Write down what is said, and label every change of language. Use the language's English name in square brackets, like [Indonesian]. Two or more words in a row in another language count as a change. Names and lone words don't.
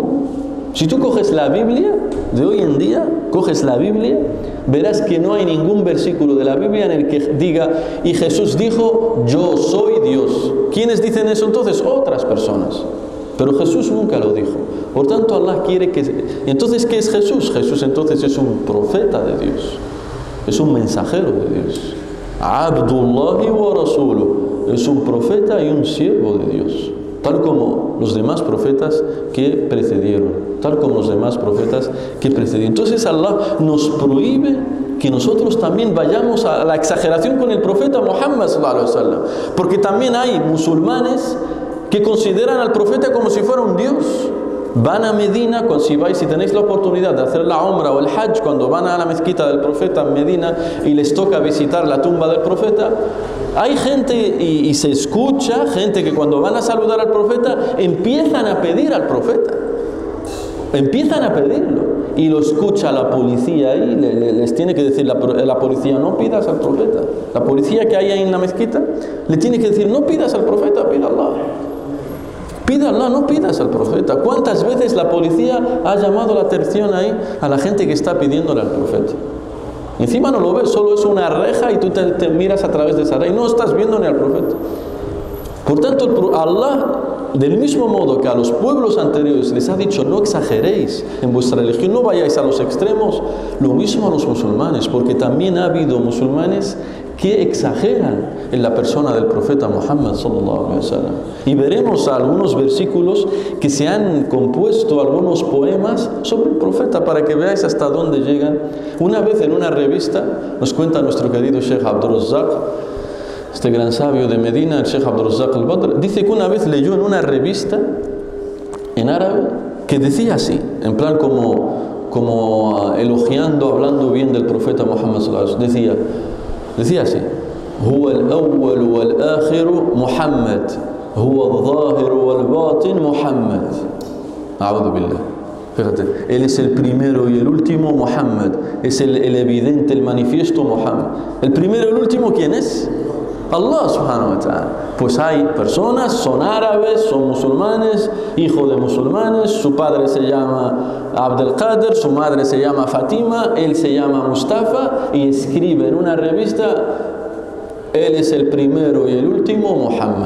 [Spanish] Si tú coges la Biblia de hoy en día, verás que no hay ningún versículo de la Biblia en el que diga y Jesús dijo yo soy Dios. ¿Quiénes dicen eso entonces? Otras personas. Pero Jesús nunca lo dijo. Por tanto, Allah quiere que... Entonces, ¿qué es Jesús? Jesús entonces es un profeta de Dios. Es un mensajero de Dios. [Arabic] عبد الله ورسوله. [Spanish] Es un profeta y un siervo de Dios. Tal como los demás profetas que precedieron. Tal como los demás profetas que precedieron. Entonces, Allah nos prohíbe que nosotros también vayamos a la exageración con el profeta Muhammad [Arabic] صلى الله عليه وسلم. [Spanish] Porque también hay musulmanes que consideran al profeta como si fuera un dios. Van a Medina, si tenéis la oportunidad de hacer la umra o el hajj, cuando van a la mezquita del profeta en Medina y les toca visitar la tumba del profeta, hay gente y se escucha gente que cuando van a saludar al profeta empiezan a pedir al profeta, empiezan a pedirlo, y lo escucha la policía ahí, les tiene que decir la policía: no pidas al profeta. La policía que hay ahí en la mezquita le tiene que decir: no pidas al profeta, pida a Allah. Pida a Allah, no pidas al profeta. ¿Cuántas veces la policía ha llamado la atención ahí a la gente que está pidiéndole al profeta? Encima no lo ves, solo es una reja y tú te miras a través de esa reja y no estás viendo ni al profeta. Por tanto, Allah, del mismo modo que a los pueblos anteriores les ha dicho: no exageréis en vuestra religión, no vayáis a los extremos, lo mismo a los musulmanes, porque también ha habido musulmanes que exageran en la persona del profeta Muhammad [Arabic] صلى الله عليه وسلم. [Spanish] Y veremos algunos versículos que se han compuesto, algunos poemas sobre el profeta, para que veáis hasta dónde llegan. Una vez en una revista, nos cuenta nuestro querido Sheikh Abdul Razzaq, este gran sabio de Medina, el Sheikh Abdul Razzaq al-Badr, dice que una vez leyó en una revista en árabe que decía así, en plan como elogiando, hablando bien del profeta Muhammad [Arabic] صلى الله عليه وسلم. [Spanish] Decía así: [Arabic] هو الأول والآخر محمد، هو الظاهر والباطن محمد. أعوذ بالله. [Spanish] Fíjate, él es el primero y el último, Muhammad. Es el evidente, el manifiesto, Muhammad. El primero y el último, ¿quién es? [Arabic] الله سبحانه وتعالى. [Spanish] Pues hay personas, son árabes, son musulmanes, hijo de musulmanes, su padre se llama Abdel Qadir, su madre se llama Fatima, él se llama Mustafa, y escribe en una revista: él es el primero y el último, Muhammad.